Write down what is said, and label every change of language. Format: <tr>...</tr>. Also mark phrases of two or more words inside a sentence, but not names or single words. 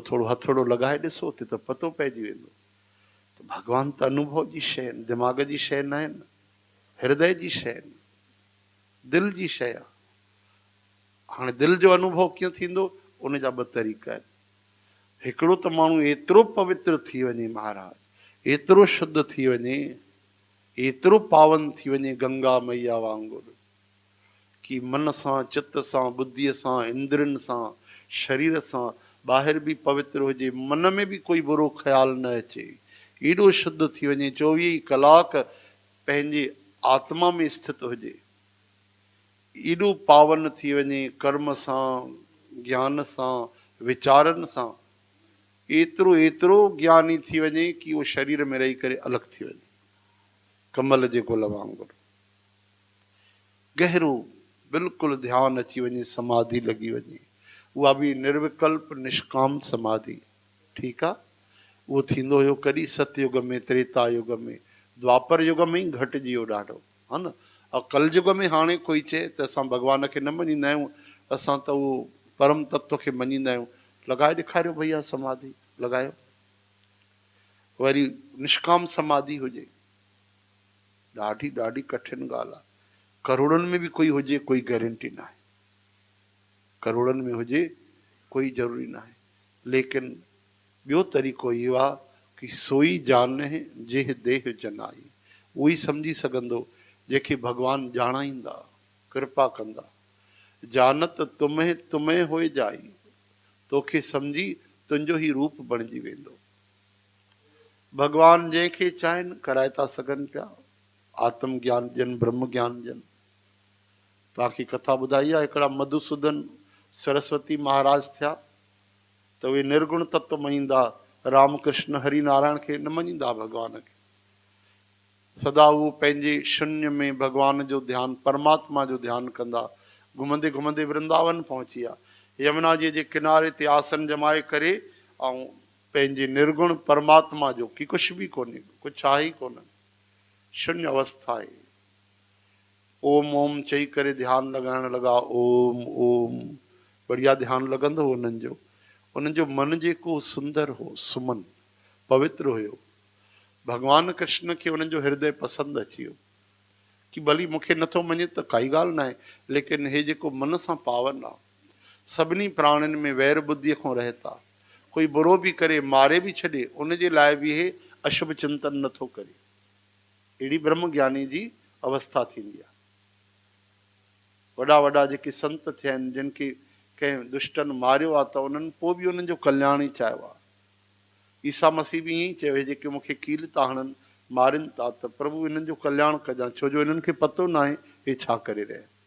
<sd>थोरो हथोड़ो लॻाए ॾिसो उते त पतो पइजी वेंदो। त भॻवान त अनुभव जी शइ आहिनि, दिमाग़ जी शइ न आहिनि, हृदय जी शइ आहिनि, दिलि जी शइ आहे। हाणे दिलि जो अनुभव कीअं थींदो? उन जा 2 तरीक़ा आहिनि। हिकिड़ो त माण्हू एतिरो पवित्र थी वञे महाराज, एतिरो शुद्ध थी वञे, एतिरो पावन थी वञे गंगा मैया वांगुरु कि मन सां, चित सां, बुद्धीअ सां, इंद्रियनि सां, शरीर सां ॿाहिरि बि पवित्र हुजे, मन में बि कोई बुरो ख़्याल न अचे, एॾो शुद्ध थी वञे, 24 कलाक पंहिंजे आत्मा में स्थित हुजे, एॾो पावन थी वञे कर्म सां, ज्ञान सां, विचारनि सां, एतिरो एतिरो ज्ञानी थी वञे कि उहो शरीर में रही करे अलॻि थी वञे, कमल जे गुल वांगुरु गहरो बिल्कुलु ध्यानु अची वञे, समाधि लॻी वञे। उहा बि निर्विकल्प निष्काम समाधि। ठीकु आहे? उहो थींदो हुयो कॾहिं? सतयुग में, त्रेता युग में, द्वापर युग में ई घटिजी वियो ॾाढो, हा न। ऐं कलयुग में हाणे कोई चए त असां भॻवान खे न मञींदा आहियूं, असां त उहो परम तत्व खे मञींदा आहियूं। लॻाए ॾेखारियो भैया समाधि, लॻायो। वरी निष्काम समाधि हुजे, ॾाढी ॾाढी कठिन ॻाल्हि आहे। करोड़नि में बि कोई हुजे कोई गारंटी न आहे, करोड़नि में हुजे कोई ज़रूरी न आहे। लेकिन ॿियो तरीक़ो इहो आहे कि</sd> <awa>सोई जान है जेह देह जनाई,</awa> <sd>उहो ई सम्झी सघंदो जंहिंखे भॻवानु ॼाणाईंदा, कृपा कंदा।</sd> <awa>जानत तुम्हें तुम्हें होए जाई,</awa> <sd>तोखे सम्झी तुंहिंजो ई रूप बणिजी वेंदो। भॻवान जंहिंखे चाहिनि कराए था सघनि पिया, आत्म ज्ञान ॾियनि, ब्रह्म ज्ञान ॾियनि। तव्हांखे कथा ॿुधाई आहे, हिकिड़ा मधुसूदन सरस्वती महाराज थिया त उहे निर्गुण तत्व मञींदा, रामकृष्ण हरि नारायण खे न मञींदा भॻवान खे। सदा उहो पंहिंजे शून्य में भॻवान जो ध्यानु, परमात्मा जो ध्यानु कंदा। घुमंदे घुमंदे वृंदावन पहुची विया, यमुना जी जे किनारे ते आसन जमाए करे ऐं पंहिंजे निर्गुण परमात्मा जो कि कुझु बि कोन्हे, कुझु आहे ई कोन, शून्य अवस्था आहे। ओम ओम चई करे ध्यानु लॻाइण लॻा, ओम ओम, बढ़िया ध्यानु लॻंदो हो उन्हनि जो। उन्हनि जो मन जेको सुंदर हो, सुमन, पवित्र हुयो। भगवान कृष्ण खे उन्हनि जो हृदय पसंदि अची वियो कि भली मूंखे नथो मञे त काई ॻाल्हि न आहे, लेकिन हे जेको मन सां पावन आहे, सभिनी प्राणियुनि में वैर बुद्धीअ खां रहे था, कोई बुरो बि करे मारे बि छॾे, उनजे लाइ बि हे अशुभ चिंतन नथो करे। अहिड़ी ब्रह्म ज्ञानी जी अवस्था थींदी आहे। वॾा वॾा जेके संत थिया आहिनि, जिन खे कंहिं दुष्टनि मारियो आहे, त उन्हनि पोइ बि उन्हनि जो कल्याण ई चाहियो आहे। ईसा मसीह बि ईअं ई चयो, जेके मूंखे कील था हणनि, मारिनि था, त प्रभु इन्हनि जो कल्याण कजां, छो जो इन्हनि खे पतो न आहे हे छा करे रहिया।</sd>